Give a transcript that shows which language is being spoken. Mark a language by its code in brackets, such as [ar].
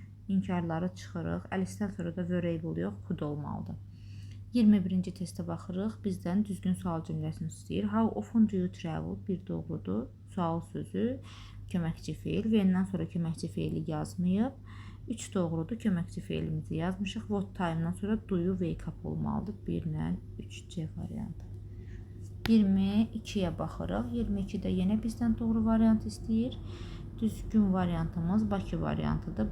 [az] İnkarları çıxırıq. Əlisdən sonra da variable yox, could olmalıdır. 21-ci testə baxırıq. Bizdən düzgün sual cümləsini istəyir. [en] How often do you travel? [az] Bir doğrudur. Sual sözü, köməkçi feil. Vendən sonra köməkçi feili yazmayıb. 3 doğrudur. Köməkçi feilimizi yazmışıq. [en] What time- [az] dan sonra [en] do you wake up [az] olmalıdır. 1 ilə 3C variantı. 22-yə baxırıq. 22-də yenə bizdən doğru variant istəyir. Düzgün variantımız Bakı variantıdır.